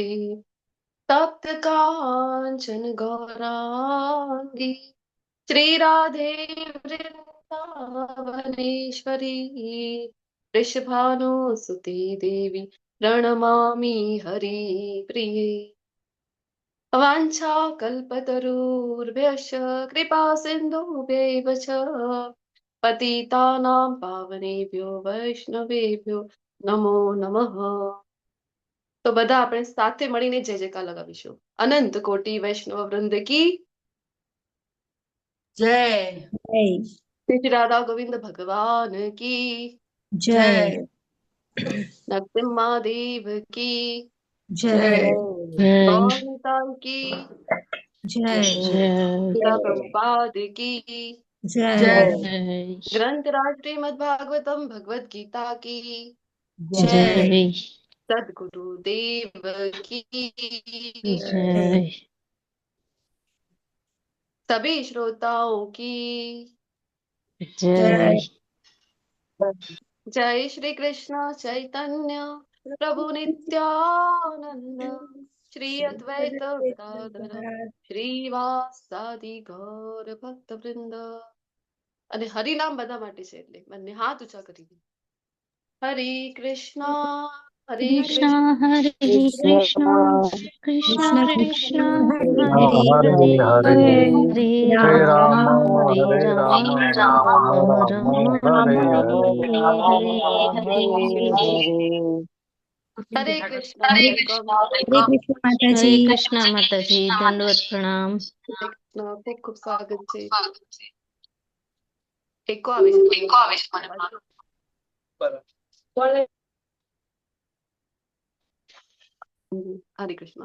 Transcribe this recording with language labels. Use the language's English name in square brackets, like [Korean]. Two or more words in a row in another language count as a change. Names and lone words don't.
[Sanskrit] तप्त कांचन गौरांगी श्री राधे वृंदावनेश्वरी वृषभानुसुते देवी प्रणमामि हरिप्रिये. वाञ्छाकल्पतरुर्भ्यश्च कृपा सिन्धुभ्यैव च पतितानां पावनेभ्यो वैष्णवेभ्यो नमो नमः. [Gujarati] તો બધા આપણે સાથે મળીને જય જયકાર લગાવીશું. અનંત કોટી વૈષ્ણવ વૃંદ की જય. [Hindi] श्री राधा गोविंद भगवान की [Gujarati] જય. [Hindi] नरसिम्हादेव की [Gujarati] જય. [Hindi] गौरताल की [Gujarati] જય. [Hindi] श्रीला प्रभुपाद की [Gujarati] જય. [Hindi] ग्रंथराज श्रीमद्भागवतम भगवत गीता की [Gujarati] જય. [Hindi] सदगुरुदेव की सभी श्रोताओं की [Gujarati] જય. [Sanskrit] जय श्री कृष्ण चैतन्य प्रभु नित्यानंद श्री अद्वैत गदाधर श्रीवासादि गौर भक्त वृंद. [Gujarati] અને હરિનામ બધા માટે છે એટલે બંને હાથ ઊંચા કરી દે. [Sanskrit] હરે કૃષ્ણ હરે કૃષ્ણ हरे कृष्ण, कृष्ण कृष्ण, हरे Hare Hare, Hare, Hare Hare Rama, Rama, Hare Hare Rama, Rama, Rama Rama Rama, Hare Hare Hare. Hare. [Gujarati] હરે કૃષ્ણ વેલકમ. હરે કૃષ્ણ માતાજી. [Hindi] हरे कृष्ण माताजी, दंडवत प्रणाम. [Gujarati] ખૂબ ખૂબ સ્વાગત છે. એકો આવે છે મને. હરે કૃષ્ણ.